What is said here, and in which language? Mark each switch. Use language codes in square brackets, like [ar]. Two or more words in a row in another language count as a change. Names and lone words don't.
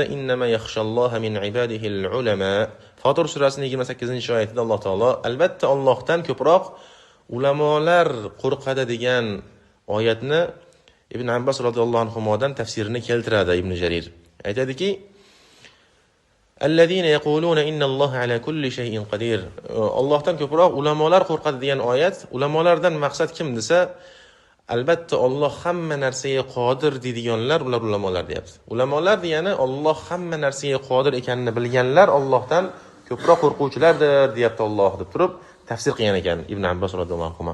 [ar] إنما يخشى الله من عباده العلماء. [uz] Fotir surasining 28-oyatida Alloh taolo albatta Allohdan ko'proq ulamolar qo'rqadi degan oyatni Ibn Abbos radhiyallohu anhudan tafsirini keltiradi Ibn Jarir. Aytadiki, [ar] الذين يقولون إن الله على كل شيء قدير. [uz] Allohdan ko'proq ulamolar qo'rqadi degan oyat, ulamolardan maqsad kim desa, albatta Alloh hamma narsaga qodir deydiganlar ular ulamolar deyapti. Ulamolar degani Alloh hamma narsaga qodir ekanini bilganlar Allohdan ko'proq qo'rquvchilardir deyapti Alloh deb turib tafsir qilgan ekan Ibn Abbos [ar] رضي الله عنه.